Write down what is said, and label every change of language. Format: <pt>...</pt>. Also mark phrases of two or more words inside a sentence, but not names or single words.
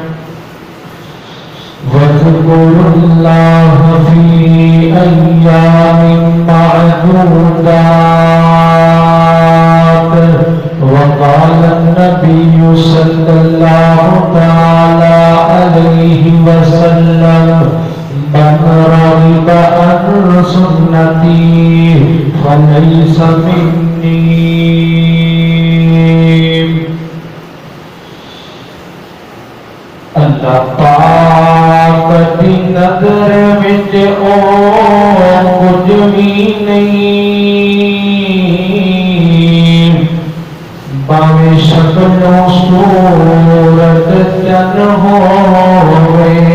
<ar>واذكروا الله في أيام معدودات. وقال النبي صلى الله تعالى عليه وسلم من رغب عن سنتي فليس مني.</ar> <pa>اللہ پاک دی نظر وچ او کچھ بھی نہیں، باویں شکل و صورت چن ہوئے.</pa>